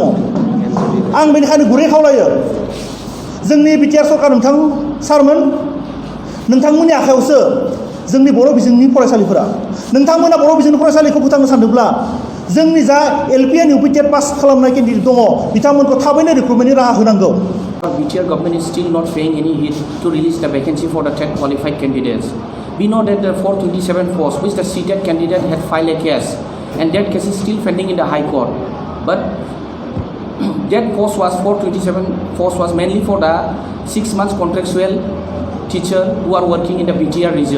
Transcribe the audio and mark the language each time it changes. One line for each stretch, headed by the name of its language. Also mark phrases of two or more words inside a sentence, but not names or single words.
Bodo: आं बेनिखायनो गुरै खावलायो जोंनि बिटिआर सरकार सारमोन, नोंथांमोननि आखायावसो जोंनि बर' बिजोंनि फरायसालिफोरा। नोंथांमोना बर' बिजोंनि फरायसालिखौ फोथांनो सानदोंब्ला जोंनि जा
English: LP and UP TET pass
Bodo: खालामनाय केन्डिडेट दङ बिथांमोनखौ थाबैनो रिक्रुटमेन्टनि राहा होनांगौ।
English: BTR government is still not paying any heed to release the vacancy for the TET qualified candidates. We know that the 427 post which the CTET candidate had filed a case, and that case is still pending in the High Court. But that post was 427 post was mainly for the 6 months contractual teacher who are working in the BTR region.